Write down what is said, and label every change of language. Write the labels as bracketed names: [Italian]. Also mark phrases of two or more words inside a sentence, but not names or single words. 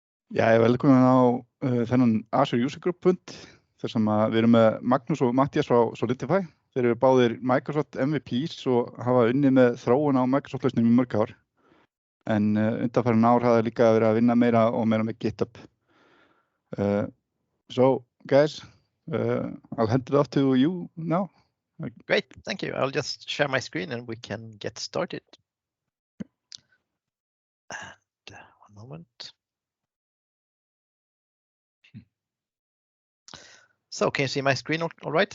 [Icelandic] Já, velkomin á þennan Azure User Group fund þar sem við erum með Magnus og Mathias frá Solidify. Þeir eru báðir Microsoft MVPs og hafa unnið með þróun á Microsoft-lausnum í mörg ár. En undanfarin ár hafa líka verið að vinna meira og meira með GitHub. [English] So, guys, I'll hand it off to you now. Great, thank you. I'll just share my screen and we can get started. And one moment. So, can you see my screen all right?